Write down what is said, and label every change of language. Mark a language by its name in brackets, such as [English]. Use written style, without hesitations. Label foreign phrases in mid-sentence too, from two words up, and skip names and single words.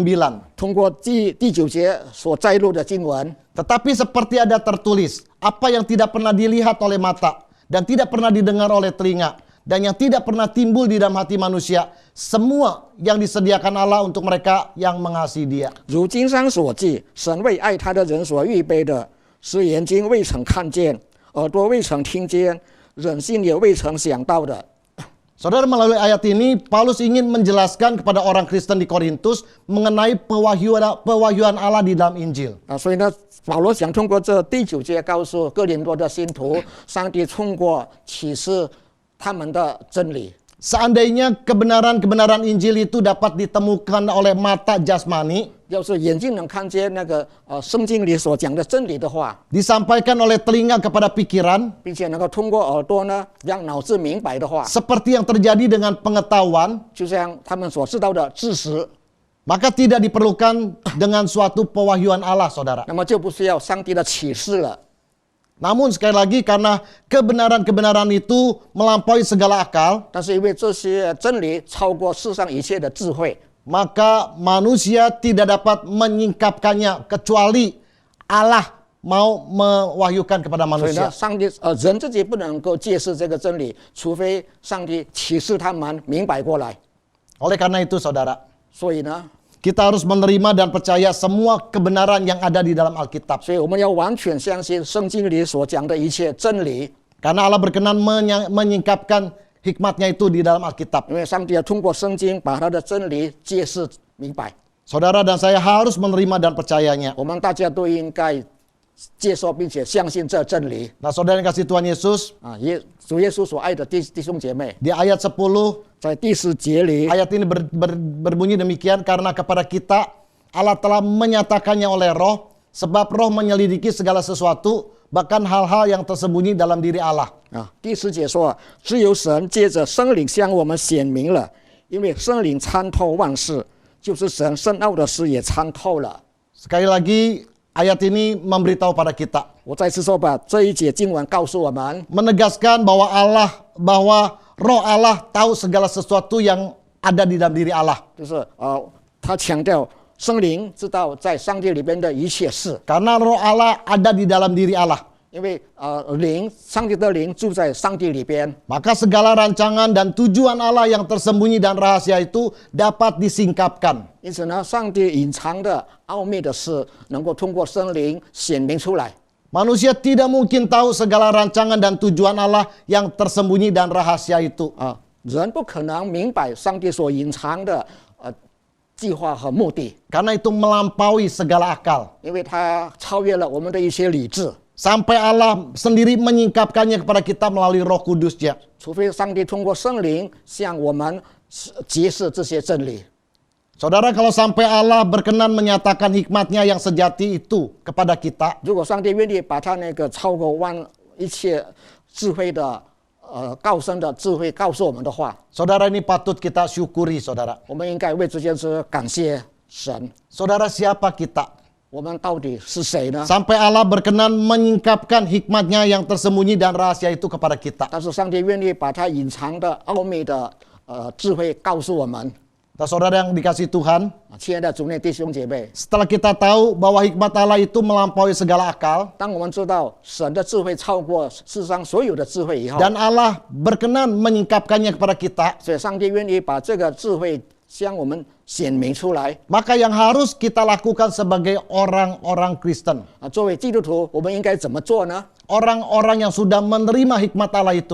[Chinese] 通过第9节所摘录的经文， [Indonesian] tetapi seperti ada tertulis, apa yang tidak pernah dilihat oleh mata dan tidak pernah didengar oleh telinga dan yang tidak pernah timbul di dalam hati manusia, semua yang disediakan Allah untuk mereka yang mengasihi Dia. [Chinese] 如经上所记，神为爱他的人所预备的，是眼睛未曾看见，耳朵未曾听见，人心也未曾想到的。 [Indonesian] Saudara, melalui ayat ini Paulus ingin menjelaskan kepada orang Kristen di Korintus mengenai pewahyuan Allah di dalam Injil. [Chinese] 所以呢，保罗想通过这第9节告诉哥林多的信徒，上帝通过启示他们的真理。 [Indonesian] Seandainya kebenaran-kebenaran Injil itu dapat ditemukan oleh mata jasmani, [Chinese] 要是眼睛能看见那个圣经里所讲的真理的话， [Indonesian] disampaikan oleh telinga kepada pikiran, [Chinese] 并且能够通过耳朵呢让脑子明白的话， [Indonesian] seperti yang terjadi dengan pengetahuan, [Chinese] 就像他们所知道的知识， [Indonesian] maka tidak diperlukan dengan suatu pewahyuan Allah, saudara. [Chinese] 那么就不需要上帝的启示了。 [Indonesian] Namun sekali lagi karena kebenaran-kebenaran itu melampaui segala akal, [Chinese] 但是因为这些真理超过世上一切的智慧， [Indonesian] maka manusia tidak dapat menyingkapkannya kecuali Allah mau mewahyukan kepada [Chinese] 所以呢， [Indonesian] manusia. [Chinese] 上帝人自己不能够揭示这个真理，除非上帝启示他们明白过来。 [Indonesian] Oleh karena itu, saudara, [Chinese] 所以呢， [Indonesian] kita harus menerima dan percaya semua kebenaran yang ada di dalam Alkitab. [Chinese] 所以我们要完全相信圣经里所讲的一切真理， [Indonesian] Karena Allah berkenan menyingkapkan hikmatnya itu di dalam Alkitab. [Chinese] 因为上帝要通过圣经把他的真理揭示明白。 [Indonesian] Saudara dan saya harus menerima dan percayanya. [Chinese] 我们大家都应该接受并且相信这真理 [Indonesian] Nah, saudara yang kasih Tuhan Yesus, 啊！ [Chinese] 主耶稣所爱的弟兄姐妹， [Indonesian] di ayat 10, [Chinese] 在第10节里， [Indonesian] ayat ini berbunyi demikian, karena kepada kita Allah telah menyatakannya oleh roh, sebab roh menyelidiki segala sesuatu, bahkan hal-hal yang tersembunyi dalam diri Allah. [Chinese] 第10节说，只有神借着圣灵向我们显明了，因为圣灵参透万事，就是神深奥的事也参透了。 [Indonesian] Sekali lagi, ayat ini memberitahu pada kita, [Chinese] 我再次说吧，这一节经文告诉我们， [Indonesian] menegaskan bahwa roh Allah tahu segala sesuatu yang ada di dalam diri Allah. [Chinese] 就是他强调圣灵知道在上帝里边的一切事， [Indonesian] Karena roh Allah ada di dalam diri Allah. [Chinese] 因为上帝的灵住在上帝里边， [Indonesian] Maka segala rancangan dan tujuan Allah yang tersembunyi dan rahasia itu dapat disingkapkan. [Chinese] 因此呢，上帝隐藏的奥秘的事能够通过圣灵显明出来。 [Indonesian] Manusia tidak mungkin tahu segala rancangan dan tujuan Allah yang tersembunyi dan rahasia itu. [Chinese] 人不可能明白上帝所隐藏的计划和目的， [Indonesian] Karena itu melampaui segala akal. [Chinese] 因为它超越了我们的一些理智。 [Indonesian] Sampai Allah sendiri menyingkapkannya kepada kita melalui Roh Kudus-Nya. [Chinese] 除非上帝通过圣灵向我们揭示这些真理。 [Indonesian] Saudara, kalau sampai Allah berkenan menyatakan hikmatnya yang sejati itu kepada kita, [Chinese] 如果上帝愿意把他那个超过一切智慧的高深的智慧告诉我们的话， [Indonesian] saudara, ini patut kita syukuri, saudara. [Chinese] 我们应该为这件事感谢神。 [Indonesian] Saudara, siapa kita? [Chinese] 我们到底是谁呢？ [Indonesian] Sampai Allah berkenan menyingkapkan hikmatnya yang tersembunyi dan rahasia itu kepada kita. [Chinese] 但是上帝愿意把他隐藏的奥秘的智慧告诉我们。 [Indonesian] Saudara yang dikasih Tuhan, [Chinese] 亲爱的主内弟兄姐妹， [Indonesian] setelah kita tahu bahwa hikmat Allah itu melampaui segala akal, [Chinese] 当我们知道神的智慧超过世上所有的智慧以后， [Indonesian] dan Allah berkenan menyingkapkannya kepada kita, [Chinese] 所以上帝愿意把这个智慧向我们显明出来。 [Indonesian] maka yang harus kita lakukan sebagai orang-orang Kristen, [Chinese] 作为基督徒，我们应该怎么做呢？ [Indonesian] orang-orang yang sudah menerima hikmat Allah [Chinese] 就